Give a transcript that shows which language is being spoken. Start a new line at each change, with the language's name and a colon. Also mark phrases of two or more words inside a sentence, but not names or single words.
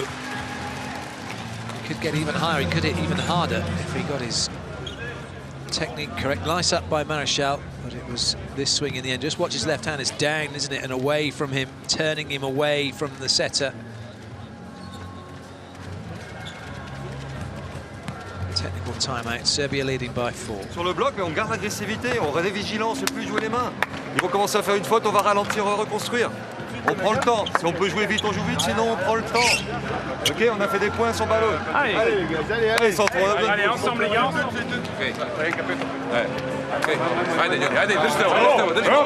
English: He could get even higher, he could hit even harder if he got his technique correct. Nice up by Marechal, but it was this swing in the end. Just watch his left hand, it's down, isn't it, and away from him, turning him away from the setter. Technical timeout, Serbia leading by 4.
French: Sur le bloc, mais on garde l'agressivité, on reste vigilant, on ne sait plus jouer les mains. Ils vont commencer à faire une faute, on va ralentir, reconstruire. On prend le temps. Si on peut jouer vite, on joue vite, sinon on prend le temps. Ok, on a fait des points sur ballon. Allez, allez, allez, allez, ensemble les gars, ensemble.
English: Okay. Okay.
Serbian: Ajde, držite ovo, držite ovo.